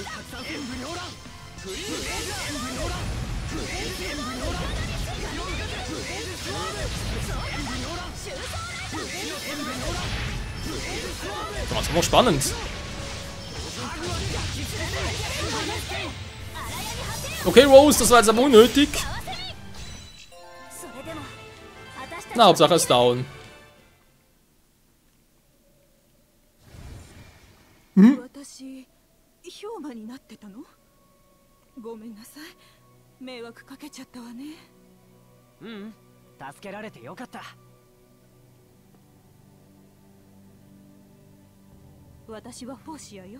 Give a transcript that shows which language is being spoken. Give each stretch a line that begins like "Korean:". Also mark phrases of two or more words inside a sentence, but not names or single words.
German: Das ist immer spannend. Okay, Rose, das war jetzt aber unnötig. Na, Hauptsache ist down. Hm?
Japanese: ごめんなさい。迷惑かけちゃったわね。うん、助けられてよかった。私はフォーシアよ。